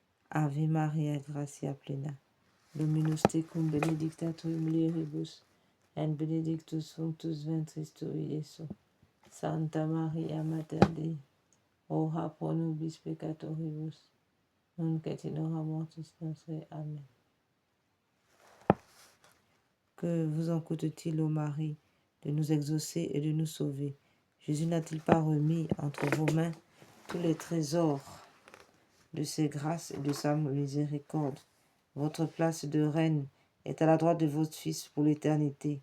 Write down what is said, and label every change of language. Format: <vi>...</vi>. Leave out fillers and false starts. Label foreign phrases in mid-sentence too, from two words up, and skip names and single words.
<la>Ave Maria, gratia plena, Dominus tecum, benedicta tu in mulieribus, et benedictus fructus ventris tui, Iesus. Santa Maria, Mater Dei, ora pro nobis peccatoribus, nunc et in hora mortis nostre. Amen.</la> <fr>Que vous en coûte-t-il, ô Marie, de nous exaucer et de nous sauver? Jésus n'a-t-il pas remis entre vos mains tous les trésors de ses grâces et de sa miséricorde? Votre place de reine est à la droite de votre Fils pour l'éternité.</fr>